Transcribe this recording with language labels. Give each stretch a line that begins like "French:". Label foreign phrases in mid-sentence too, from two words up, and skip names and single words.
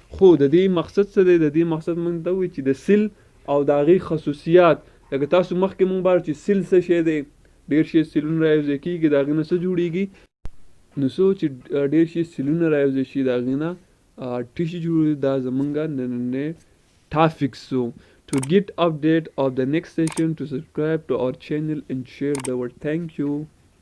Pashto: خو د دې مقصد څه دی د دې مقصد مونږ ته وایي چې د سیل او د هغې خصوصیات لکه تاسو مخکې مونږ بار چې سیل څه شی دی ډېر شي سیلونه راوځي کېږي د هغې نه څه جوړېږي نو څو چې ډېر شي سیلونه راوځي شي د هغې نه ټیشي جوړېږي. دا زمونږ نننی ټاپک سو.
English: To get update of the next session to subscribe to our channel and share the word. Thank you.